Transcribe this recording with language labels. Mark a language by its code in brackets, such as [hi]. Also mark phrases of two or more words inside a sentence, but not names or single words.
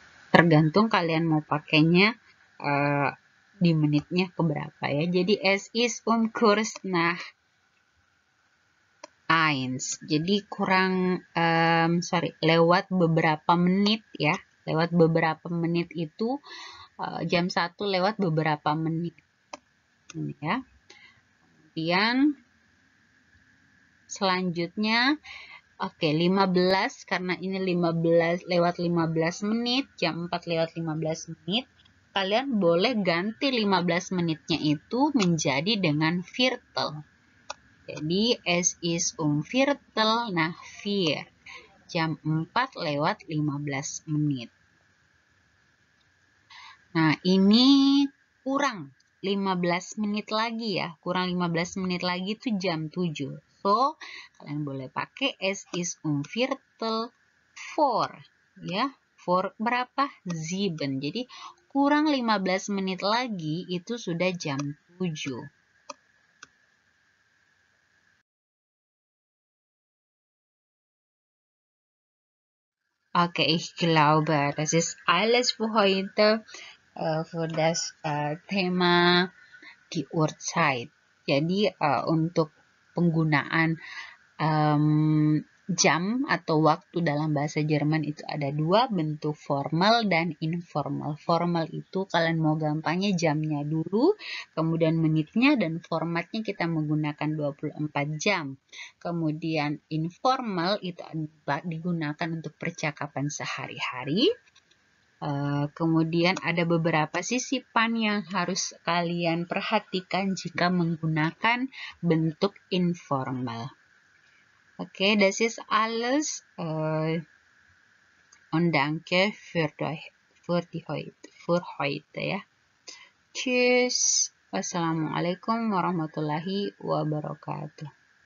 [id] Tergantung kalian mau pakainya di menitnya keberapa ya. [de] Jadi es ist kurz nach 1. [id] Jadi lewat beberapa menit ya. Lewat beberapa menit itu jam 1 lewat beberapa menit. Ini ya. Kemudian selanjutnya oke, 15 karena ini 15 lewat 15 menit, jam 4 lewat 15 menit. Kalian boleh ganti 15 menitnya itu menjadi dengan Viertel. [de] Jadi es ist Viertel nach 4. [id] Jam 4 lewat 15 menit. Nah, ini kurang 15 menit lagi ya. Kurang 15 menit lagi itu jam 7. So, kalian boleh pakai [de] es ist Viertel vor. [id] Ya, for berapa? 7. Jadi, kurang 15 menit lagi itu sudah jam 7. [de] Okay, ich glaube, das ist alles für heute, für das Thema die Uhrzeit. [id] Jadi untuk penggunaan jam atau waktu dalam bahasa Jerman itu ada dua bentuk, formal dan informal. Formal itu kalian mau gampangnya jamnya dulu, kemudian menitnya, dan formatnya kita menggunakan 24 jam. Kemudian informal itu digunakan untuk percakapan sehari-hari. Kemudian ada beberapa sisipan yang harus kalian perhatikan jika menggunakan bentuk informal. [de] Okay, das ist alles. Und danke für heute ya. Tschüss. [ar] والسلام عليكم ورحمة الله وبركاته.